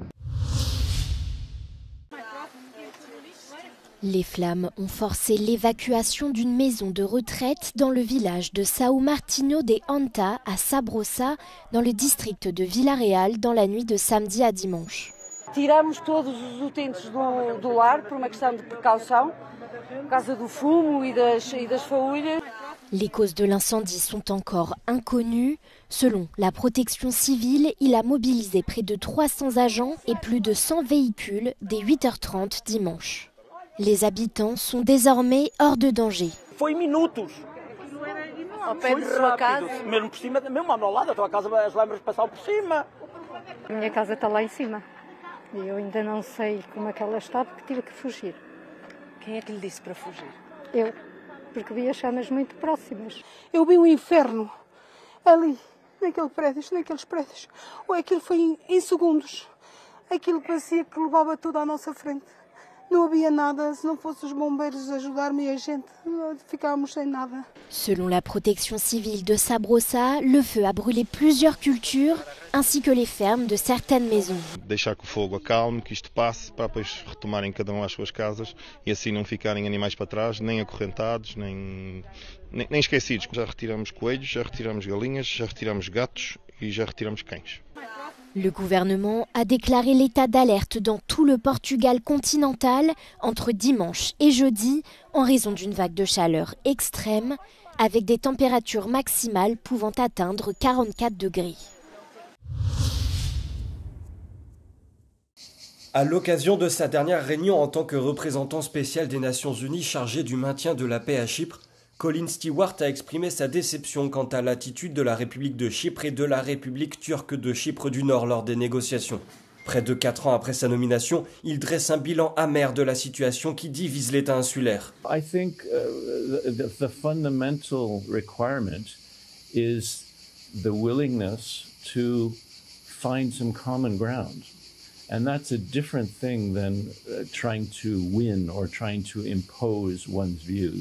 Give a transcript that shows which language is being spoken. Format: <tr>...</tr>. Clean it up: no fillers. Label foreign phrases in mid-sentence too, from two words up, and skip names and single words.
<fr>Les flammes ont forcé l'évacuation d'une maison de retraite dans le village de São Martinho de Anta à Sabrosa, dans le district de Vila-Real, dans la nuit de samedi à dimanche.</fr> <pt>Tiramos todos os utentes do lar por uma questão de precaução, por causa do fumo e das faúlhas.</pt> <fr>Les causes de l'incendie sont encore inconnues. Selon la protection civile, il a mobilisé près de 300 agents et plus de 100 véhicules dès 8h30 dimanche. Les habitants sont désormais hors de danger.</fr> <pt>Foi minutos. Ao pé de sua casa. Mesmo por cima, mesmo ao meu lado, a tua casa, as lâmpadas passaram por cima. A minha casa está lá em cima. E eu ainda não sei como é que ela está, porque tive que fugir. Quem é que lhe disse para fugir? Eu, porque vi as chamas muito próximas. Eu vi um inferno ali, naqueles prédios. Ou aquilo foi em segundos. Aquilo parecia que levava tudo à nossa frente. Não havia nada, se não fossem os bombeiros ajudar-me e a gente, ficávamos sem nada.</pt> <fr>Selon la protection civile de Sabrosa, le feu a brûlé plusieurs cultures ainsi que les fermes de certaines maisons.</fr> <pt>Deixar que o fogo acalme, que isto passe, para depois retomarem cada um às suas casas e assim não ficarem animais para trás, nem acorrentados, nem esquecidos. Já retiramos coelhos, já retiramos galinhas, já retiramos gatos e já retiramos cães.</pt> <fr>Le gouvernement a déclaré l'état d'alerte dans tout le Portugal continental entre dimanche et jeudi en raison d'une vague de chaleur extrême avec des températures maximales pouvant atteindre 44 degrés. À l'occasion de sa dernière réunion en tant que représentant spécial des Nations Unies chargé du maintien de la paix à Chypre, Colin Stewart a exprimé sa déception quant à l'attitude de la République de Chypre et de la République turque de Chypre du Nord lors des négociations. Près de 4 ans après sa nomination, il dresse un bilan amer de la situation qui divise l'État insulaire.</fr> <en>I think the fundamental requirement is the willingness to find some common ground. And that's a different thing than trying to win or trying to impose one's views.</en>